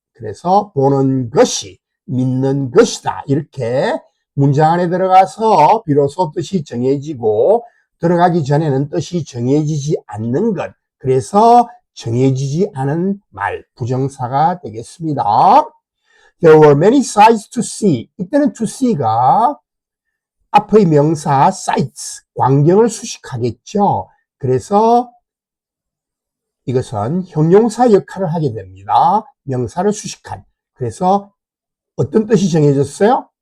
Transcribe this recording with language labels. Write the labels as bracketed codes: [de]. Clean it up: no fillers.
[ko] 그래서 보는 것이 믿는 것이다. 이렇게 문장 안에 들어가서 비로소 뜻이 정해지고 들어가기 전에는 뜻이 정해지지 않는 것. 그래서 정해지지 않은 말, 부정사가 되겠습니다. [en] There were many sights to see. [ko] 이때는 to see가 앞의 명사 sights, 광경을 수식하겠죠. 그래서 이것은 형용사 역할을 하게 됩니다. 명사를 수식한. 그래서 어떤 뜻이 정해졌어요?